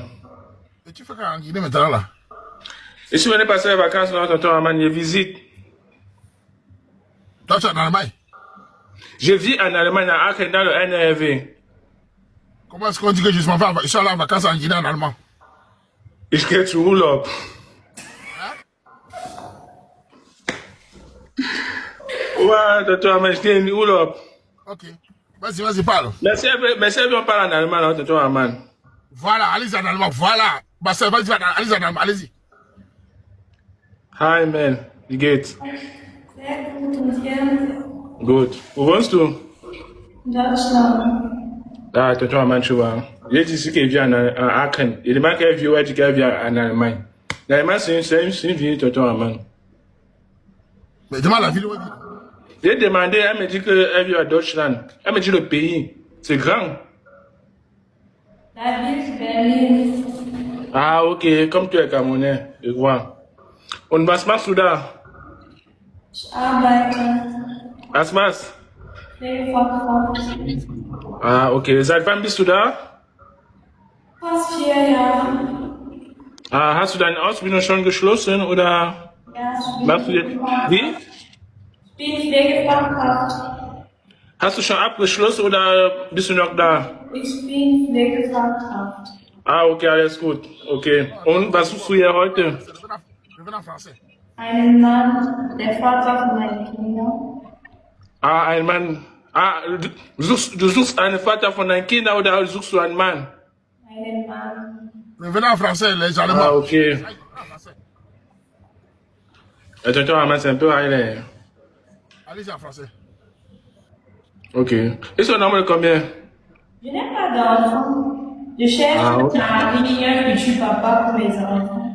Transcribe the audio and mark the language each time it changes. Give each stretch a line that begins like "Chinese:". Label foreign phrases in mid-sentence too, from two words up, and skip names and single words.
French: Et tu fais quoi en Guinée maintenant là? Je suis venu passer les vacances, là, tonton Ahmed, je visite. Toi, tu es en Allemagne. Je vis en Allemagne, à Aachen, dans le NRV. Comment est-ce qu'on dit que je suis allé en vacances en Guinée en allemand?
German: Ich gehe zu Urlaub.
French: Ouais, tonton Ahmed, je
German: gehe in Urlaub.
French: Ok. Vas-y, parle. Merci, on parle en allemand, là, tonton Ahmed. Voilà, allez-y en allemand, voilà. Bah, ça, vas-y, allez-y en allemand, allez-y.
German: Hi, man, wie geht's? Sehr gut und dir? Gut. Wo wohnst du? Deutschland.
French: Ah, tonton Ahmed, tu vois. J'ai dit ici qu'il vient en Aachen. Il demande qu'elle vit où elle dit qu'elle vient en Allemagne. L'Allemagne, c'est une ville, tonton Ahmed. Mais demande la ville où elle vit. J'ai demandé, elle me dit qu'elle vit à Deutschland. Elle me dit le pays. C'est grand. La ville Berlin. Ah, ok. Comme tu es Camerounais, je vois.
German: Und was machst du da? Ich arbeite. Was machst? Pflegefachkraft. Ah, okay. Seit wann bist du da? Fast 4 Jahre. Ah, hast du deine Ausbildung schon geschlossen oder Ja, machst du jetzt? Wie? Ich bin Pflegefachkraft. Hast du schon abgeschlossen oder bist du noch da? Ich bin Pflegefachkraft. Ah, okay, alles gut. Okay. Und was suchst du hier heute?
French: Revenez en français.
German: Einen Mann, der Vater von meinen Kindern. Ah, ein Mann. Ah, du suchst einen Vater von deinen Kindern oder suchst du einen Mann? Einen Mann.
French: Revenez en français, les Ah, Allemands. okay. Tonton Ahmed, c'est un peu aéré. Allez-y en français. Ok. Et son nombre de combien? Je n'ai pas d'enfant. Je cherche Ah, ok. un futur papa pour mes enfants.